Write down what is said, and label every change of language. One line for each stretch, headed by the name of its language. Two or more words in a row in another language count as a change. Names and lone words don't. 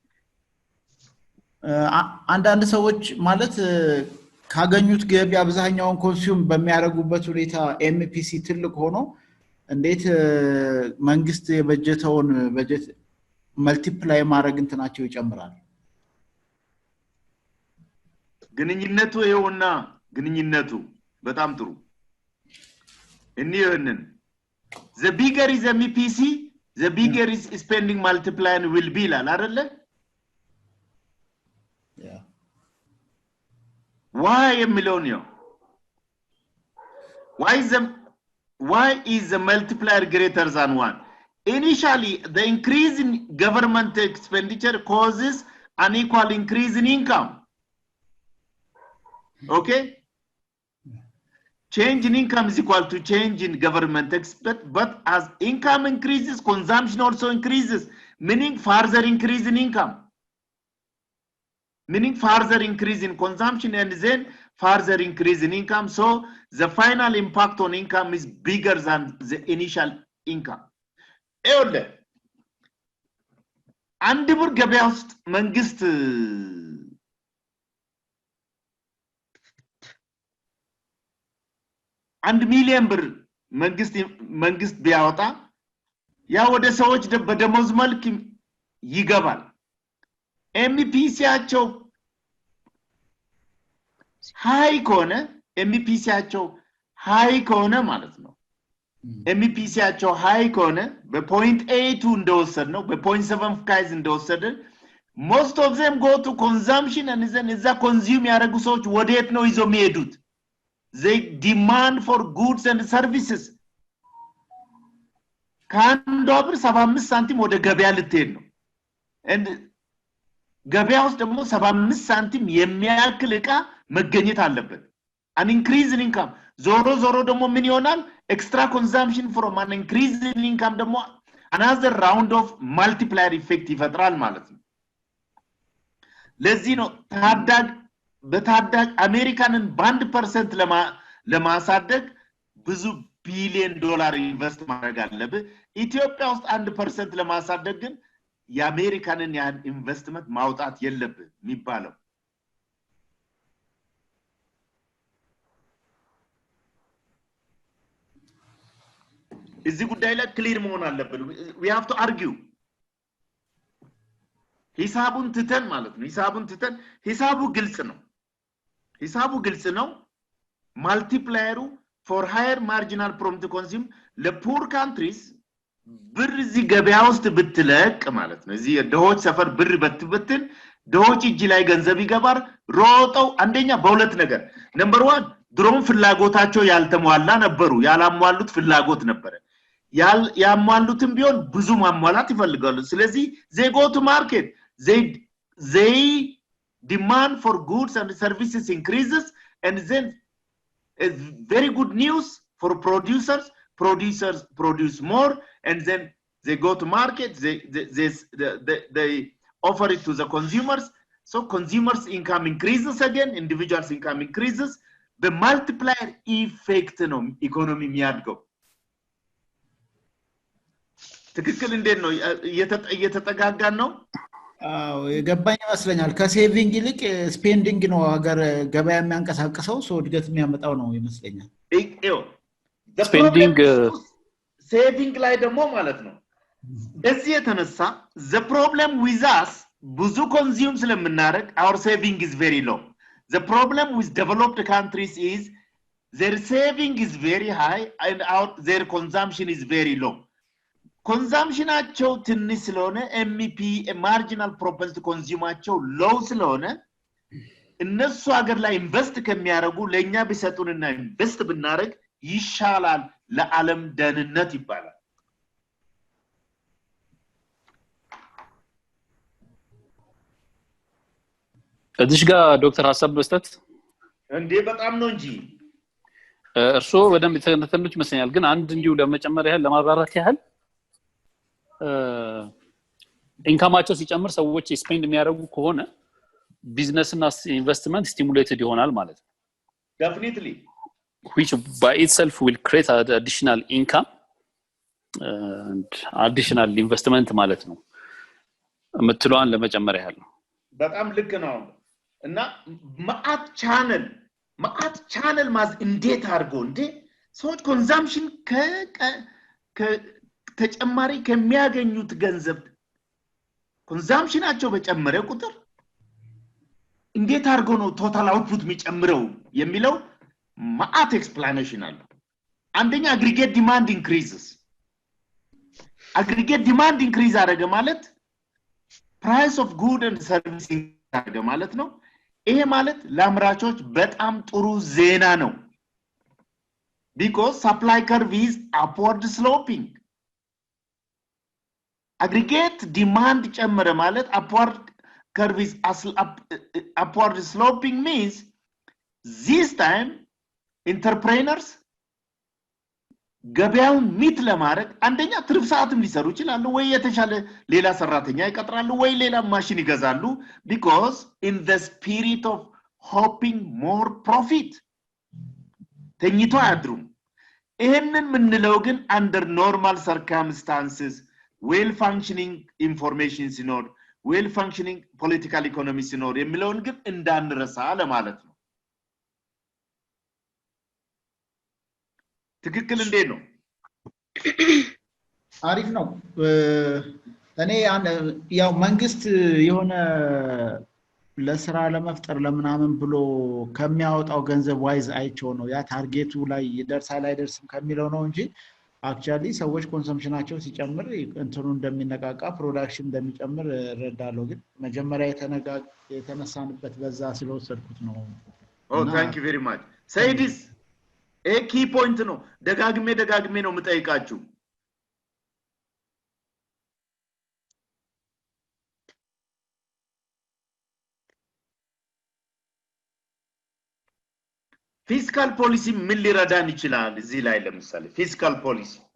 Amharic: አንዳንድ ሰዎች ማለት ካገኙት ገቢ አብዛኛውን ኮንሱም በሚያደርጉበት ሁኔታ ኤምፒሲ ትልቅ ሆኖ እንዴት መንግስት የበጀተውን በጀት መልቲፕላይ ማድረግ እንትናቸው ይጨምራል ግንኙነቱ ይኸውና ግንኙነቱ በጣም ጥሩ እንይህንን
English: the bigger is MEPC the bigger is spending multiplier will be
Amharic: ይላል አይደለ
English: why
Amharic: የሚለው ነው
English: why is the multiplier greater than 1 initially the increase in government expenditure causes unequal increase in income okay change in income is equal to change in government expenditure but as income increases consumption also increases meaning further increase in income meaning further increase in consumption and then further increase in income so the final impact on income is bigger than the initial income ኤውለ
Amharic: አንድ ብር ገበያ ውስጥ መንግስት 1 ሚሊዮን ብር መንግስት ቢያወጣ ያ ወደ ሰዎች በደሞዝ መልክ ይገባል ኤምፒሲያቸው ሃይ ከሆነ ኤምፒሲያቸው ሃይ ከሆነ ማለት ነው ኤምፒሲያቸው ሃይ ከሆነ በ0.82 እንደወሰድ ነው በ0.75 እንደወሰደ
English: most of them go to consumption and then is the consume
Amharic: ያረጉ ሰዎች ወዴት ነው ይዞ የሚሄዱት
English: they demand for goods and services
Amharic: ከአንድ ብር 75 ሳንቲም ወደ ገበያ ልትሄድ ነው and ገበያ ውስጥ ደግሞ 75 ሳንቲም የሚያክል ዕቃ መገኘት አለበት
English: an increase in income
Amharic: ዞሮ ደግሞ ምን ይሆናል
English: extra consumption from an increase in income
Amharic: ደግሞ
English: another round of multiplier effect
Amharic: ይፈጥራል ማለት ነው ለዚህ ነው በታዳግ አሜሪካንን በ1% ለማሳደግ ብዙ ቢሊዮን ዶላር ኢንቨስት ማድረግ አለበት ኢትዮጵያ ውስጥ 1% ለማሳደግ ግን የአሜሪካንን ያን ኢንቨስትመንት ማውጣት የለበት የሚባለው እዚህ ጉዳይ ላይ ክሊር መሆን አለበት
English: we have to argue
Amharic: ሂሳቡን ትተን ማለት ነው ሂሳቡ ግልጽ ነው ማልቲፕላየሩ
English: for higher marginal profit to consume
Amharic: ለ
English: poor countries
Amharic: ብር እዚህ ገበያ ውስጥ ብትለቅ ማለት ነው እዚህ ደሆች ሰፈር ብር በትበትን ደሆች እጅ ላይ ገንዘብ ይገባር ሮጠው አንደኛ በሁለት ነገር ነምበር 1 ድሮም ፍላጎታቸው ያልተሟላ ነበሩ ያላሟሉት ፍላጎት ነበር ያሟሉትም ቢሆን ብዙ ማሟላት ይፈልጋሉ ስለዚህ
English: they go to market they demand for goods and services increases and then it's very good news for producers produce more and then they go to market they offer it to the consumers so consumers income increases again individuals income increases the multiplier effect
Amharic: ነው ኢኮኖሚ የሚያድገው ትክክል እንዴት ነው እየተጠጋጋን ነው የገባኝ ይመስለኛል ከሴቪንግ ይልቅ ስፔንዲንግ ነው ሀገር ገበያ የሚያንቀሳቅሰው ሰው እድገት የሚያመጣው ነው ይመስለኛል ስፔንዲንግ ሴቪንግ ላይ ደግሞ ማለት ነው በዚህ የተነሳ
English: the problem with us
Amharic: ብዙ ኮንሱም ስለምናደርግ
English: our saving is very low the problem with developed countries is their saving is very high and their consumption is very low consumptionaቸው
Amharic: ትንሽ ስለሆነ
English: MEP marginal propensity consumeaቸው low
Amharic: ስለሆነ እነሱ ሀገር ላይ ኢንቨስት ከሚያደርጉ ለኛ ቢሰጡንና ኢንቨስት ብናደርግ ይሻላል ለዓለም ደህንነት ይባላል እዚህ ጋር ዶክተር ሐሳብ መስጠት እንዴ በጣም ነው እንጂ እርሶ በደንብ ተነተኑት መስኛል ግን አንድ እንዲው ለመጨመር ያህል ለማብራራት ያህል ኢንካማቸው ሲጨምር ሰዎች ስፔንድ የሚያደርጉ ከሆነ ቢዝነስ እና ኢንቨስትመንት ስቲሙሌትድ ይሆናል ማለት ነው
English: definitely which by itself will create additional income
Amharic: አዲሽናል ኢንቨስትመንት ማለት ነው የምትለዋን ለመጨመር ያህል ነው በጣም ልክ ነው እና ማአት ቻነል ማዝ እንዴት አድርጎ እንዴ ሰዎች ኮንዛምፕሽን ተጨማሪ ከሚያገኙት ገንዘብ ኮንዛምፕሽናቸው በጨመረ ቁጥር እንዴት አድርጎ ነው
English: total output
Amharic: የሚጨምረው የሚለው ማአት ኤክስፕላኔሽን አለ አንደኛ አግሪጌት
English: demand increases aggregate demand increase
Amharic: አደረገ ማለት
English: price of good and service
Amharic: አደረገ ማለት ነው ይሄ ማለት ለአምራቾች በጣም ጥሩ ዜና ነው
English: because supply curve is upward sloping aggregate demand
Amharic: ጨመረ ማለት
English: upward curve is upward sloping means this time entrepreneurs
Amharic: ገበያውን ሚት ለማድረግ አንደኛ ትርፍ ሰዓትም ሊሰሩ ይችላሉ ወይ የተሻለ ሌላ ሰራተኛ ይቀጥራሉ ወይ ሌላ ማሽን ይገዛሉ
English: because in the spirit of hoping more profit
Amharic: ተኝቶ አያድሩም ይሄንን ምንለው ግን
English: under normal circumstances well functioning information
Amharic: ሲኖር
English: well functioning political economy
Amharic: ሲኖር የሚለውን ግን እንዳንረሳ ለማለት ነው ትክክል እንዴት ነው አሪፍ ነው እኔ ያው መንግስት የሆነ ለስራ ለመፍጠር ለምናምን ብሎ ከሚያወጣው ገንዘብ ዋይዝ አይቸው ነው ያ ታርጌቱ ላይ ይደርሳል አይደርስም ከሚለው ነው እንጂ አክቹአሊ ሰዎች ኮንሰምፕሽናቸው ሲጨምር እንትኑ እንደሚነቃቃ ፕሮዳክሽን እንደሚጨምር ረዳለው ግን መጀመሪያ የተነሳንበት በዛ ስለወሰድኩት ነው
English: thank you very much say this a key point
Amharic: ነው ደጋግሜ ነው የምጠይቃችሁ
English: fiscal policy
Amharic: ምን ሊረዳን ይችላል እዚህ ላይ ለምሳሌ
English: fiscal policy